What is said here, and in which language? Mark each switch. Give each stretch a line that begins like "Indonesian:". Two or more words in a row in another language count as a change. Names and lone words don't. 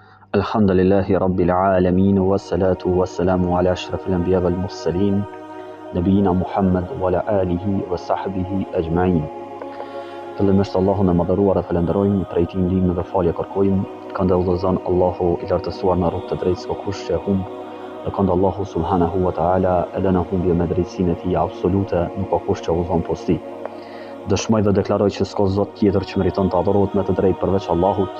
Arabic: الحمد لله رب العالمين والصلاة والسلام على أشرف الأنبياء والمرسلين نبينا محمد وعلى آله وصحبه أجمعين.
Albanian: Fillimisht Allahun e madhëruar e falenderojmë, prej tij ndihmë dhe falje kërkojmë, kënd udhëzon Allahu i lartësuar në rrugë të drejtë s'ka kush që e humb, dhe kënd Allahu
Arabic: سبحانه وتعالى
Albanian: e lënë humbje me drejtsinë e tij absolute, nuk ka kush që udhëzon posti. Dëshmoj dhe deklaroj që s'ka zot tjetër që meriton të adhurohet me të drejtë përveç Allahut.